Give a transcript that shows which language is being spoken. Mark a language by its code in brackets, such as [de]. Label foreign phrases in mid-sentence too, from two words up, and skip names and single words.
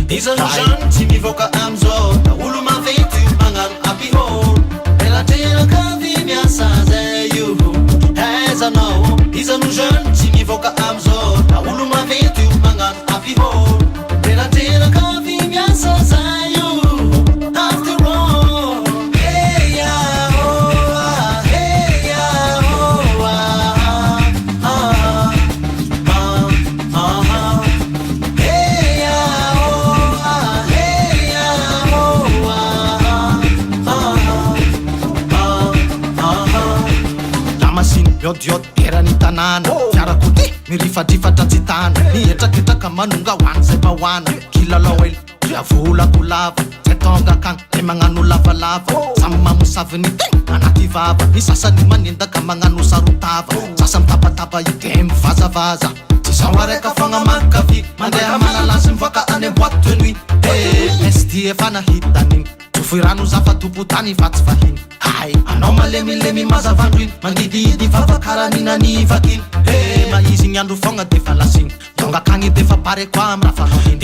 [mg] isano jeune tsy mivoaka amizao na olo maventy io magnano abihôro elateraka vy miasa zay io aizanao isano jeune tsy mivoaka amizao na olo maventy io magnano abihôro elateraka vy miasa zay io [en] after all hey ya oh ah hey ya oh ah ah ah hey ya oh ah hey ya oh ah [mg] lamasiny miodiody erany tanàna fiarako ty mirifadrifatra tsy tana nietraketraka manonga hoany zay mahoana kilalao ely dia volako lava zay tonga akagny de magnano lavalava samy mamosaviny tegna anaty vava ny sasany manendaka magnano sarotava sasa mitabataba io de mivazavaza tsy zao araika fogna mankavy mandeha malalasy mivoaka any [fr] boîte de nuit [mg] esty efa nahitaniny tofoy rano zafa topotany fa tsy vahiny hay anao malemilemy mazavandro iny mandididy vavakaranina-nivakiny maizy ny andro fogna defa lasiny tonga akagny defa pare koa amy raha fanao